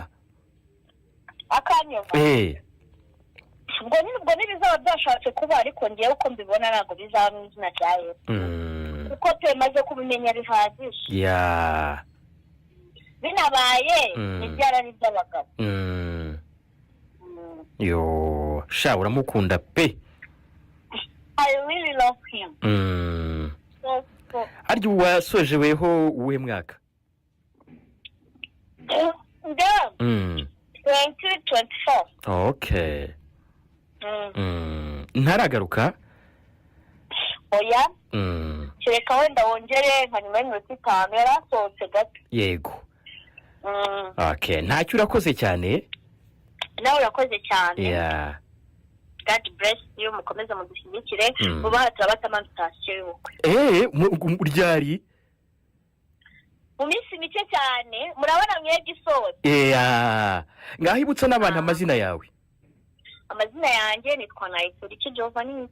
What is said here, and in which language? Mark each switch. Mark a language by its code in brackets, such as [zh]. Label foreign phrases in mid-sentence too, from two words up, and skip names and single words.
[rw] akanyoba ubwo ntibizaba byashatse kuba ariko ngewe uko mbibona ntabwo bizaba mu izina rya Yesu kuko tumaze kubimenya bihagije binabaye ibyara ari iby'abagabo sha uramukunda pe [en] I really love him [rw] arya wasoje weho uwe mwaka 2024 ntaragaruka oya kereka wenda wongere nka nyuma y'iminota 5 yarasohotse gato yego ntacyo urakoze cyane nawe urakoze cyane [en] God bless you [rw] mukomeze mudushyigikire vuba turabata sitasiyo y'ubukwe ryari mu minsi mike cyane murabona mwebwe isohotse ngaho ibutsa n'abantu amazina yawe amazina yanjye nitwa Nayituriki Giovanni